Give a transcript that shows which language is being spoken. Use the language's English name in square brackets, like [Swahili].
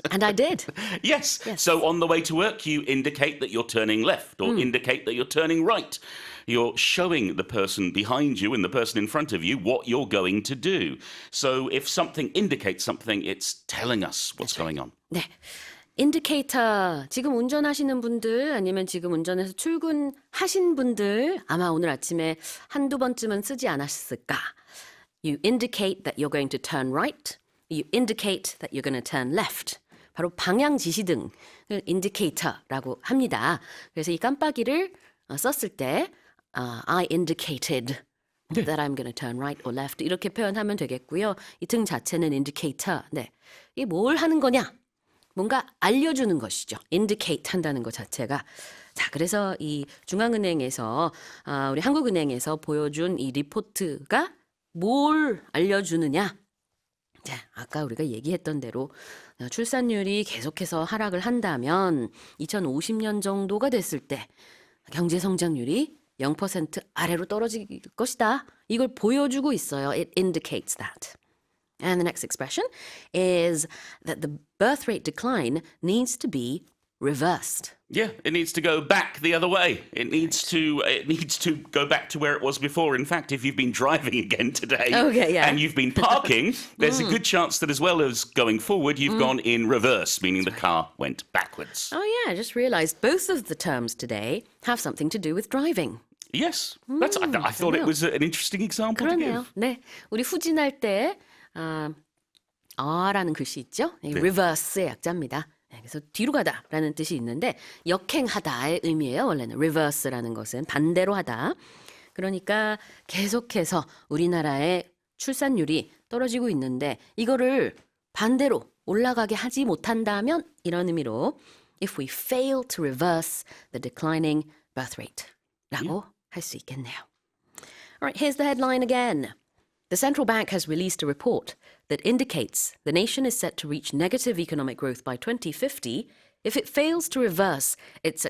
[English] And I did. Yes. So on the way to work, you indicate that you're turning left or indicate that you're turning right. You're showing the person behind you and the person in front of you what you're going to do. So if something indicates something, it's telling us what's going on. [Korean] 네. 인디케이터, 지금 운전하시는 분들 아니면 지금 운전해서 출근하신 분들 아마 오늘 아침에 한두 번쯤은 쓰지 않았을까? [English] You indicate that you're going to turn right. You indicate that you're going to turn left. [Korean] 바로 방향 지시등을 인디케이터라고 합니다. 그래서 이 깜빡이를 썼을 때 [English] I indicated that I'm going to turn right or left [Korean] 이렇게 표현하면 되겠고요. 이 등 자체는 indicator. 네. 이게 뭘 하는 거냐? 뭔가 알려주는 것이죠. indicate 한다는 것 자체가. 자, 그래서 이 중앙은행에서 우리 한국은행에서 보여준 이 리포트가 뭘 알려주느냐? 자, 아까 우리가 얘기했던 대로 출산율이 계속해서 하락을 한다면 2050년 정도가 됐을 때 경제 성장률이 0% 아래로 떨어질 것이다. 이걸 보여주고 있어요. [English] It indicates that. And the next expression is that the birth rate decline needs to be reversed. Yeah, it needs to go back the other way. It needs to go back to where it was before. In fact, if you've been driving again today and you've been parking, there's a good chance that as well as going forward, you've gone in reverse, meaning the car went backwards. Oh yeah, I just realized both of the terms today have something to do with driving. Yes, I thought it was an interesting example to [Korean] 그러네요. [English] give. [Korean] 네, 우리 후진할 때 라는 글씨 있죠? reverse의 약자입니다. 그래서 뒤로 가다라는 뜻이 있는데 역행하다의 의미예요. 원래는 reverse라는 것은 반대로 하다. 그러니까 계속해서 우리나라의 출산율이 떨어지고 있는데 이거를 반대로 올라가게 하지 못한다면 이런 의미로 [English] if we fail to reverse the declining birth rate [Korean] 라고 할 수 있겠네요. [English] All right, here's the headline again. The central bank has released a report that indicates the nation is set to reach negative economic growth by 2050 if it fails to reverse its accelerating birth rate decline.